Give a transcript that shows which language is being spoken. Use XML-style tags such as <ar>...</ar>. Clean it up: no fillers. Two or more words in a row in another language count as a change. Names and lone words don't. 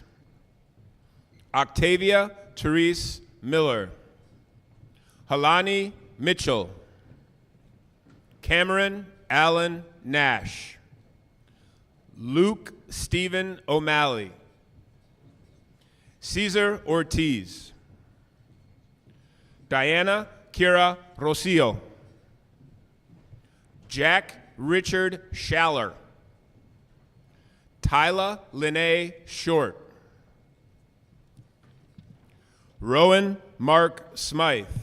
<en>Octavia Therese Miller. Halani Mitchell. Cameron Allen Nash. Luke Stephen O'Malley. Cesar Ortiz. Diana Kira Rocio. Jack Richard Schaller. Tyla Lene Short. Rowan Mark Smythe.</en>